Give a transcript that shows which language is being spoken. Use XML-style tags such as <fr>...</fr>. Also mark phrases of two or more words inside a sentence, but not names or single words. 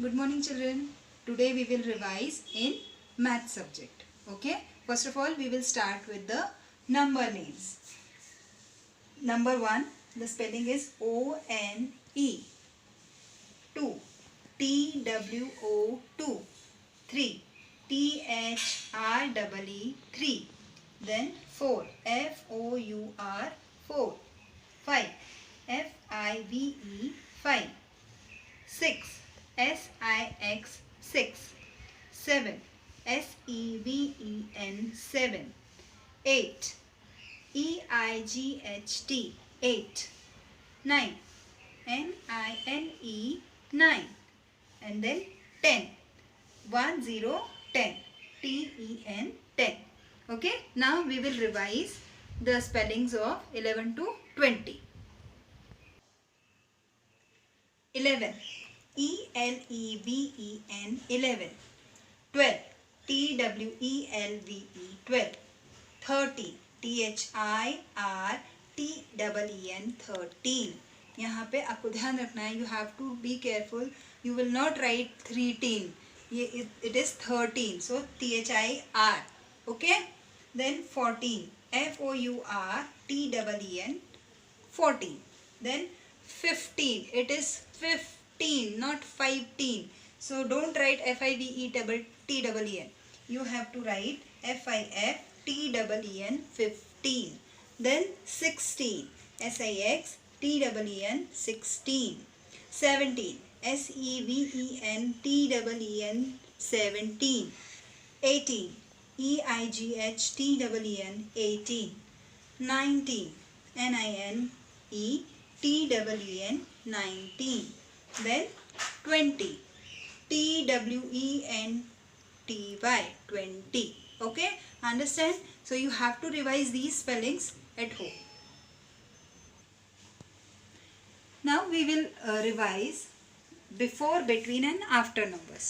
<en>morning children. Today we will revise in math subject. Okay. First of all we will start with the number names. Number 1, the spelling is O-N-E. 2, T-W-O-2. 3, T-H-R-E-E. 3. Then 4, F-O-U-R. 4. 5, F-I-V-E. 5. 6, S-I-X. 6. 7, S-E-V-E-N. 7. 8, E-I-G-H-T. 8. 9, N-I-N-E. 9. And then 10. 1, 0, 10. T-E-N. 10. Okay. Now we will revise the spellings of 11 to 20. 11. E-L-E-V-E-N. 11. 12. T-W-E-L-V-E. 12. 13. T-H-I-R-T-E-E-N. 13.</en> <hi>यहाँ पे आपको ध्यान रखना है.</hi> <en>You have to be careful. You will not write 13. It is 13. So T-H-I-R. Okay. Then 14. F-O-U-R-T-E-E-N. 14. Then 15. It is 15, not 15. So don't write F-I-V-E-T-E-N. You have to write F-I-F-T-E-E-N. 15. Then 16. S-I-X-T-E-E-N. 16. 17. S-E-V-E-N-T-E-E-N. 17. 18. E-I-G-H-T-E-E-N. 18. 19. N-I-N-E-T-E-E-N. 19. Then 20. T-W-E-N-T-Y. 20. Okay. Understand? So you have to revise these spellings at home. Now we will revise before, between and after numbers.</en>